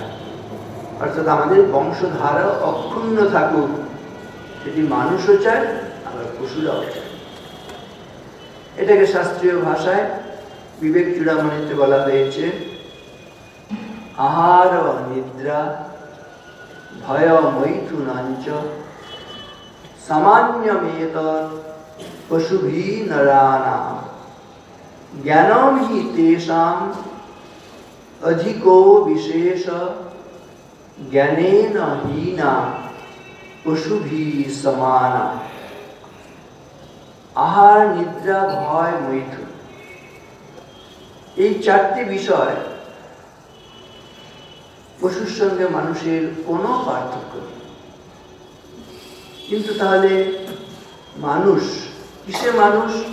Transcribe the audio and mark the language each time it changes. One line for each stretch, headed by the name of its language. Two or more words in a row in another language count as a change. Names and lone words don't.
Bangla: অর্থাৎ আমাদের বংশধারা অক্ষুণ্ণ থাকুক, সেটি মানুষও চায়, আবার পশুরাও চায়। এটাকে শাস্ত্রীয় ভাষায় বিবেক চূড়ামণিতে বলা হয়েছে
Sanskrit: आहार निद्रा भय मैथुनाञ्च सामान्यमेत पशुभि नरानाम ज्ञानम हि तेषाम अधिको विशेष ज्ञानेन हीना पशुभि समाना।
Bangla: আহার নিদ্রা ভয় মৈথুন, এই চারটি বিষয় পশুর সঙ্গে মানুষের কোনো পার্থক্য নেই। কিন্তু তাহলে মানুষ কিসে মানুষ?